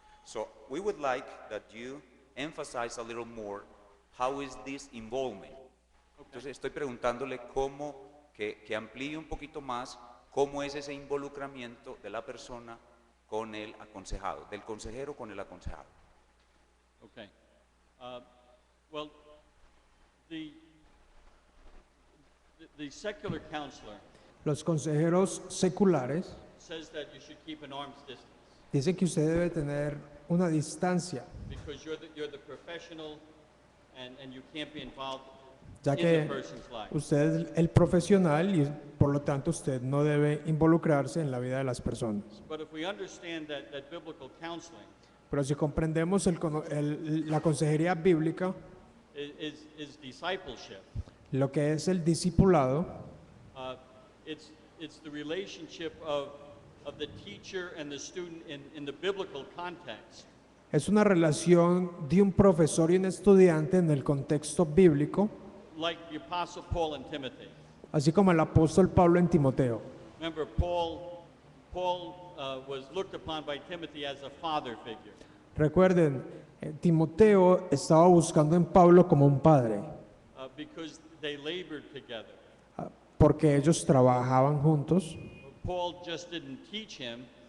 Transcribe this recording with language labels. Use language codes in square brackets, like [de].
[en] So we would like that you emphasize a little more how is this involvement. [es] Entonces estoy preguntándole cómo que amplíe un poquito más cómo es ese involucramiento de la persona con el aconsejado, del consejero con el aconsejado. [en] okay. Well, the secular counselor [es] Los consejeros seculares [en] says that you should keep an arm's distance [es] dicen que usted debe tener una distancia, [en] because you're the professional and you can't be involved [es] ya [en] in the [es] que [en] person's life. [es] usted es el profesional y por lo tanto usted no debe involucrarse en la vida de las personas. [en] But if we understand that biblical counseling [es] Pero si comprendemos la consejería bíblica, [en] is discipleship, [es] lo que es el discipulado, [en] it's the relationship of the teacher and the student in the biblical context. [es] es una relación de un profesor y un estudiante en el contexto bíblico, [en] Like the Apostle Paul and Timothy. [es] así como el apóstol Pablo en Timoteo. [en] Remember, Paul was looked upon by Timothy as a father figure. [es] Recuerden, Timoteo estaba buscando en Pablo como un padre, [en] Because they labored together. [es] porque ellos trabajaban juntos. [en] Paul just didn't teach him,